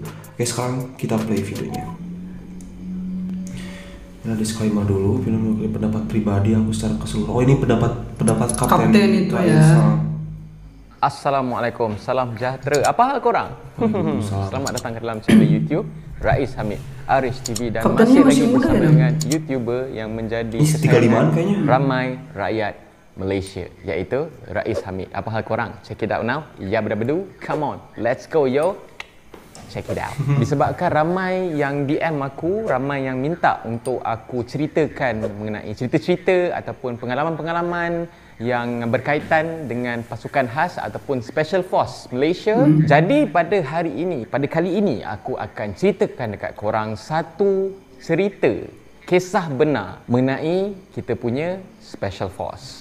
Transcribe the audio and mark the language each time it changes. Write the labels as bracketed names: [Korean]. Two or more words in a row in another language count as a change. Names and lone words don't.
[Indonesian] Oke, sekarang kita play videonya. Nah, disclaimer dulu, film pendapat pribadi aku secara keseluruhan. Oh, ini pendapat kapten itu ya. [Malay] Assalamualaikum, salam sejahtera. Apa hal korang? Selamat datang ke dalam channel YouTube Rais Hamid, Arish TV, dan Kaptennya masih lagi muda bersama ya, dengan YouTuber yang menjadi kayaknya ramai rakyat Malaysia, iaitu Rais Hamid. Apa hal korang? [English] Check it out now. Ya bedu, come on, let's go yo. Check it out. [Malay] Disebabkan ramai yang DM aku, ramai yang minta untuk aku ceritakan mengenai cerita-cerita ataupun pengalaman-pengalaman yang berkaitan dengan pasukan khas ataupun [English] Special Force [Malay] Malaysia. Jadi pada kali ini aku akan ceritakan dekat korang satu cerita kisah benar mengenai kita punya [English] Special Force.